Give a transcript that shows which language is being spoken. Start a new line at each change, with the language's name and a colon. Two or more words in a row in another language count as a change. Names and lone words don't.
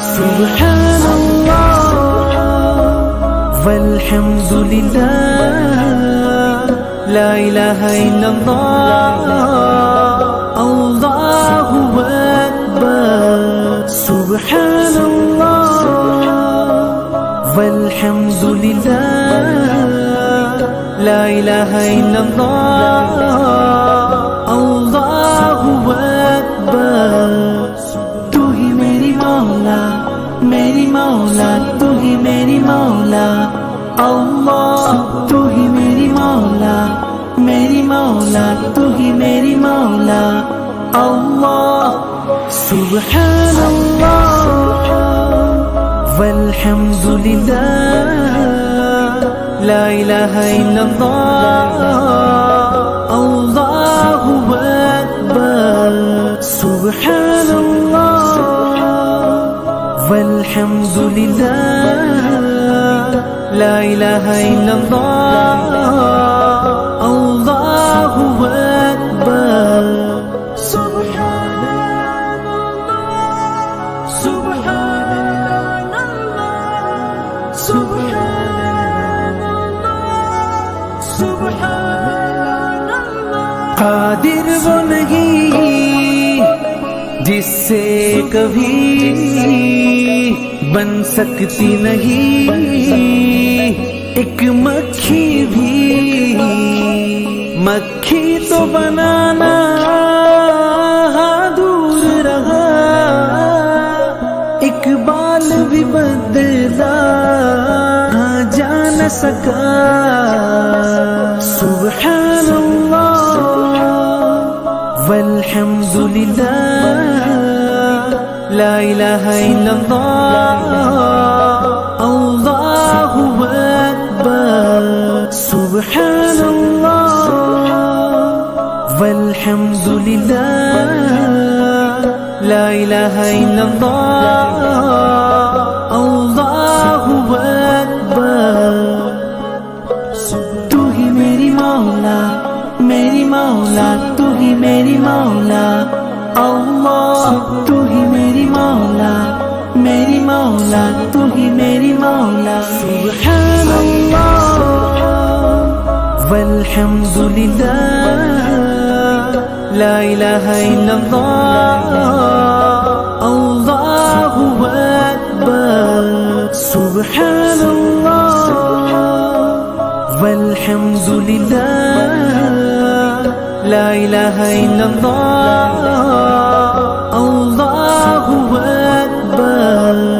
Arabic: سبحان الله والحمد لله لا إله إلا الله الله أكبر. سبحان الله والحمد لله لا إله إلا الله الله أكبر.
Hindi: तू ही मेरी मौला तू ही मेरी मौला अल्लाह। तू ही मेरी मौला तू ही मेरी मौला अल्लाह।
Arabic: سبحان الله والحمد لله لا إله إلا الله الله أكبر. سبحان الله والحمد لله لا إله إلا الله الله أكبر.
Hindi: कादिर वो नहीं जिससे कभी बन सकती नहीं एक मक्खी भी। मक्खी तो बनाना दूर रहा, एक बाल भी बदला जा न सका।
Arabic: سبحان الله والحمد لله لا إله إلا الله الله أكبر. سبحان الله والحمد لله لا إله إلا الله الله أكبر.
Hindi: तू ही मेरी मौला तू ही मेरी मौला अल्लाह। तू ही मेरी मौला तू ही मेरी मौला।
Arabic: سبحان الله والحمد لله لا إله إلا الله الله أكبر. سبحان الله والحمد لله لا إله إلا الله الله أكبر.